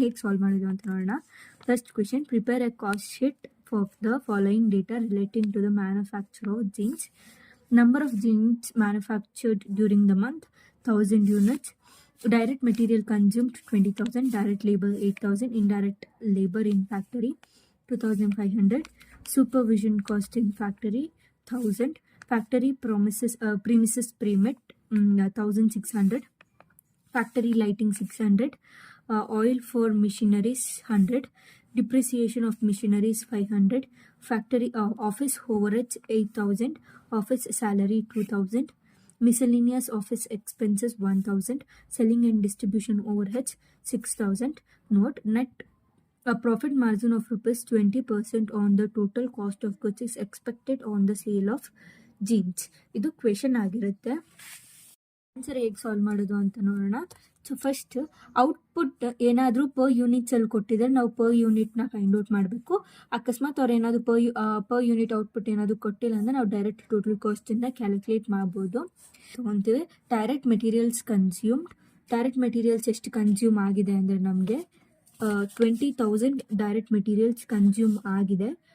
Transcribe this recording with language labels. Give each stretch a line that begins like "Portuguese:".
Kannada: ಹೇಗೆ ಸಾಲ್ವ್ ಮಾಡೋದು ಅಂತ ನೋಡೋಣ.
English: First question, prepare a cost sheet for the following data relating to the manufacture of jeans. Number of jeans manufactured during the month 1000 units. Direct material consumed 20,000. Direct labor 8,000. Indirect labor in factory 2,500. Supervision cost in factory 1,000. Factory premises permit 1,600. Factory lighting 600. Oil for machineries 100. Depreciation of machineries 500. Factory office overheads 8,000. Office salary 2,000. Miscellaneous office expenses 1,000. Selling and distribution overheads 6,000. Note, net profit margin of ₹20% on the total cost of goods is expected on the sale of jeans.
Kannada: ಇದು question ಆಗಿರುತ್ತೆ. Answer ಹೇಗೆ solve ಮಾಡೋದು ಅಂತ ನೋಡೋಣ. So first output ಏನಾದರೂ per units ಅಲ್ಲಿ ಕೊಟ್ಟಿದ್ರೆ ನಾವು ಪರ್ ಯೂನಿಟ್ನ ಫೈಂಡ್ ಔಟ್ ಮಾಡಬೇಕು. ಅಕಸ್ಮಾತ್ ಅವ್ರು ಏನಾದರೂ ಪರ್ ಯೂನಿಟ್ ಔಟ್ಪುಟ್ ಏನಾದರೂ ಕೊಟ್ಟಿಲ್ಲ ಅಂದರೆ ನಾವು ಡೈರೆಕ್ಟ್ ಟೋಟಲ್ ಕಾಸ್ಟಿಂದ ಕ್ಯಾಲ್ಕುಲೇಟ್ ಮಾಡ್ಬೋದು. ತೊಗೊತೀವಿ direct materials consumed. Direct materials ಎಷ್ಟು ಕನ್ಸ್ಯೂಮ್ ಆಗಿದೆ ಅಂದರೆ ನಮಗೆ 20,000 ಡೈರೆಕ್ಟ್ ಮೆಟೀರಿಯಲ್ಸ್ ಕನ್ಸ್ಯೂಮ್ ಆಗಿದೆ.